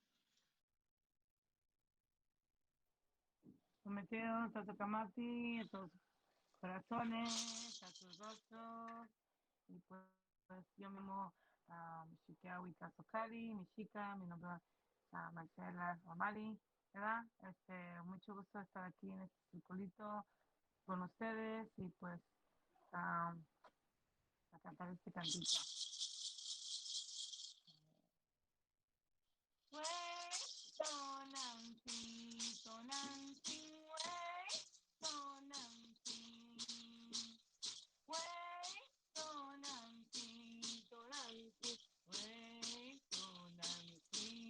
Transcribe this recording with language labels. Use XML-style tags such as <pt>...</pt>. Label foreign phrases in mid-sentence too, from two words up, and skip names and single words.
<nah>Prometeo, Tatakamati,</nah> <es>a todos sus corazones, a sus rostros, y pues yo mismo, Mishika Wikasokari, Mishika, mi nombre es Marcela Romali, ¿verdad? Mucho gusto estar aquí en este circulito con ustedes y pues a cantar este cantito.</es> <nah>Tonancy, Tonancy, way, Tonancy, way, Tonancy, Tonancy, way, Tonancy.</nah>